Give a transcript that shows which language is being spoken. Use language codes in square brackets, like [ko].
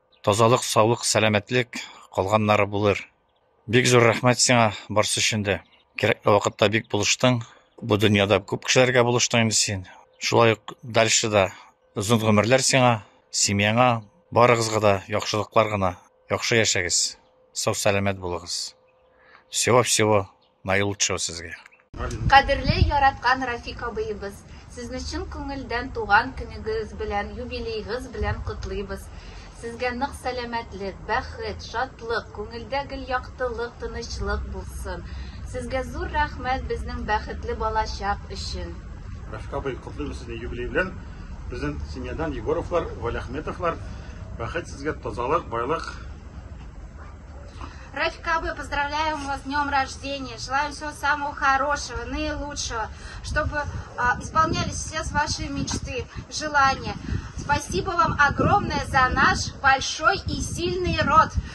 [tt] Тазалык, саулык, сәламәтлек калганнары булыр. Бик зур рәхмәт сиңа барсы өчен дә. Кирәкле вакытта бик булыштың. Бу дөньяда күп кешеләргә булыштың инде син. Шулай ук дальше да озын гомерләр сиңа, семьяңа, барыгызга да яхшылыклар гына. Яхшы яшәгез. Сау сәламәт булыгыз. [ru] Всего наилучшего [tt] сезгә. Кадерле яраткан Рафик абыебыз, сезне чын күңелдән туган көнегез белән, юбилейгыз белән котлыйбыз. Сезгә нык сәламәтлек, бәхет, шатлык, күңелдә гел яктылык, тынычлык булсын. Сезгә зур рәхмәт безнең бәхетле балачак өчен. Рафик абый, котлыйбыз сезне юбилей белән. Безнең семьядан Егоровлар, Валиахметовлар, бәхет сезгә, тазалык, байлык. [ru] Рафик абый, поздравляем вас с днем рождения, желаем всего самого хорошего, наилучшего, чтобы исполнялись все ваши мечты, желания. Спасибо вам огромное за наш большой и сильный род.